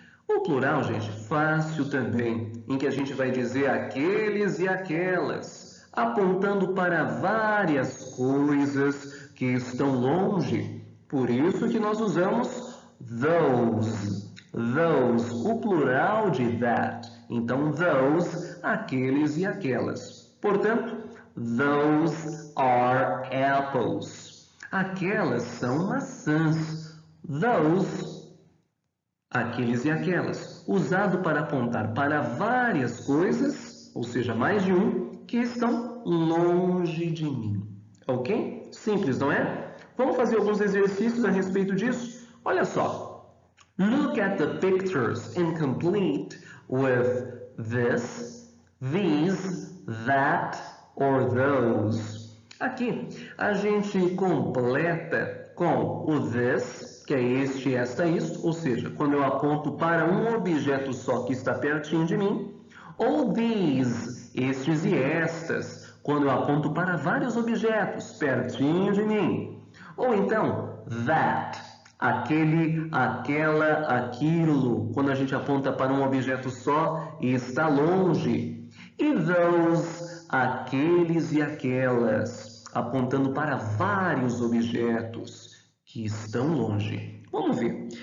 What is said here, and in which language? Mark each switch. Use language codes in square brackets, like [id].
[pt] O plural, gente, fácil também, em que a gente vai dizer aqueles e aquelas, apontando para várias coisas que estão longe. Por isso que nós usamos those. Those, o plural de that. Então, those, aqueles e aquelas. [en] Portanto, those are apples. [pt] Aquelas são maçãs. Those, aqueles e aquelas, usado para apontar para várias coisas, ou seja, mais de um, que estão longe de mim. Ok? Simples, não é? Vamos fazer alguns exercícios a respeito disso? Olha só. [en] Look at the pictures and complete with this, these, that or those. [pt] Aqui, a gente completa com o this, que é este, esta, isto, ou seja, quando eu aponto para um objeto só que está pertinho de mim, ou these, estes e estas, quando eu aponto para vários objetos pertinho de mim, ou então that, aquele, aquela, aquilo, quando a gente aponta para um objeto só e está longe, e those, aqueles e aquelas, apontando para vários objetos que estão longe. Vamos ver.